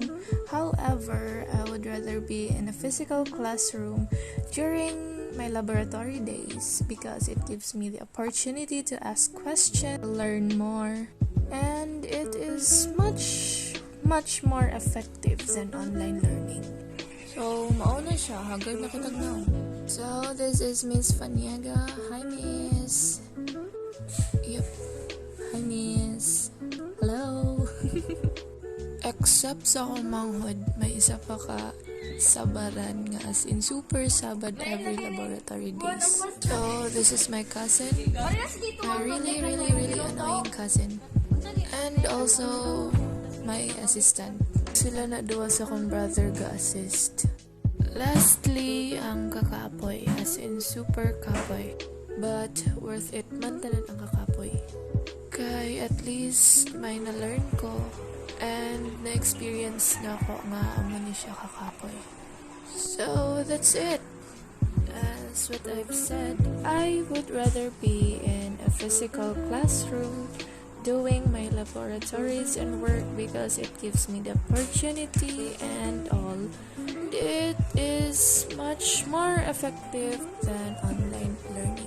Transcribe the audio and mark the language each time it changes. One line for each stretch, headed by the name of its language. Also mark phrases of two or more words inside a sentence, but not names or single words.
English: However, I would rather be in a physical classroom during my laboratory days because it gives me the opportunity to ask questions, learn more, and it is much more effective than online learning. So,
Hiligaynon: mauna siya. Hagad na kitag na.
English: So, this is Miss Faniaga. Hi, Miss. Yep. Hi, Miss.
Hiligaynon: Hello. Except sa akong manghod, may isa pa ka sabaran nga
English: as in super
Hiligaynon: sabad
English: every laboratory days. So, this is my cousin. My really annoying cousin. And also, my assistant.
Hiligaynon: sila na duwa sa kong brother ga-assist. Lastly, ang kakapoy,
English: as in super kapoy. But worth it
Hiligaynon: man tanan ang kakapoy. Kay at least may na-learn ko and na-experience na ko nga amo ni siya kakapoy.
English: So that's it. As what I've said, I would rather be in a physical classroom doing my laboratories and work because it gives me the opportunity and all. It is much more effective than online learning.